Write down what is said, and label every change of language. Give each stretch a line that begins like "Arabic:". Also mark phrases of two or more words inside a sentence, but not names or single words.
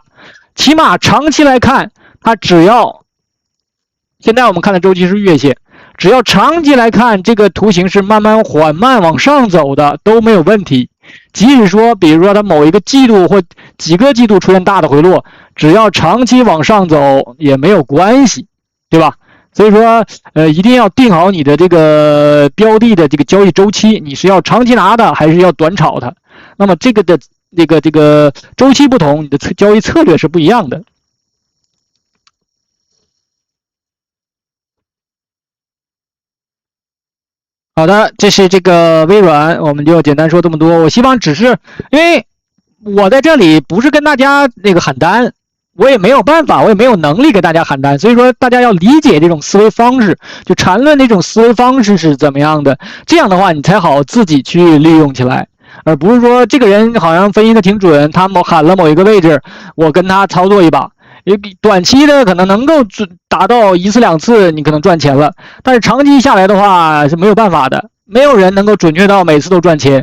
Chinese: 起碼長期來看，它只要現在我們看的周期是月線，只要長期來看這個圖形是慢慢緩慢往上走的都沒有問題。即使說比如說它某一個季度或幾個季度出現大的回落，只要長期往上走也沒有關係，對吧？所以說一定要定好你的這個標的的這個交易周期，你是要長期拿的還是要短炒的。那麼這個的這個周期不同，你的交易策略是不一樣的。好的，这是这個微軟，我們就簡單說這麼多。我希望只是因為我在這裡不是跟大家喊單，我也沒有辦法，我也沒有能力給大家喊單，所以說大家要理解這種思維方式，就禪論這種思維方式是怎麼樣的，這樣的話你才好自己去利用起來，而不是說這個人好像分析的挺準，他喊了某一個位置，我跟他操作一把，短期的可能夠達到1次2次你可能賺錢了，但是長期下來的話是沒有辦法的，沒有人能夠準確到每次都賺錢。